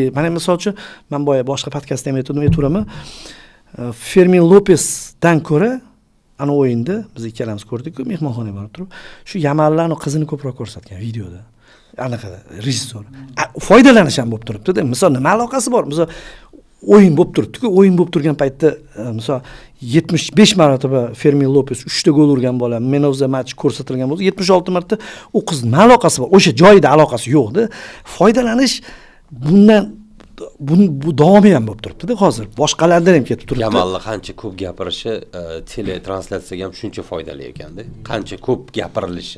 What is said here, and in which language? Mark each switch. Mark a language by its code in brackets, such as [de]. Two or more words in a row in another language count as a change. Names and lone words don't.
[uz] Mana misol uchun men boya boshqa podkastda ham aytdim, Fermin Lopesdan ko'ra ana o'yinda biz ikkalamiz ko'rdik-ku, mehmonxonaga borib turib, shu Yamallarning qizini ko'proq ko'rsatgan videoda. Anaqada rejissor. Foydalanish ham bo'lib turibdi-da. Misol nima aloqasi bor? Misol o'yin bo'lib turibdi-ku, o'yin bo'lib turgan paytda misol 75 marotaba Fermin Lopes 3 ta gol urgan bola, [en] man of the match [uz] ko'rsatilgan bo'lsa, 76 marta u qiz nima aloqasi bor? O'sha joyida aloqasi yo'q-da. Foydalanish bundan bu davomi ham bo'lib turibdi-da hozir. Boshqalardan ham ketib turibdi. Yamalni qancha ko'p gapirishi tele translyatsiyaga ham shuncha foydali ekanda. Qancha ko'p gapirilishi.